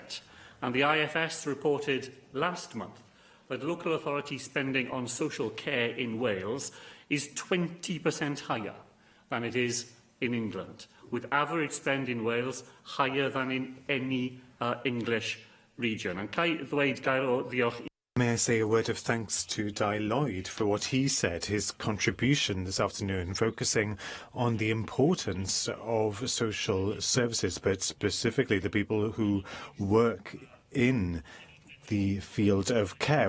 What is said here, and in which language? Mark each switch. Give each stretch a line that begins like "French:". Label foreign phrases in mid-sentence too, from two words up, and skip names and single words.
English: And the IFS reported last month that local authority spending on social care in Wales is 20% higher than it is in England, with average spend in Wales higher than in any English region.
Welsh: And Cai ddweud gair o ddiolch.
English: May I say a word of thanks to Di Lloyd for what he said, his contribution this afternoon, focusing on the importance of social services, but specifically the people who work in the field of care.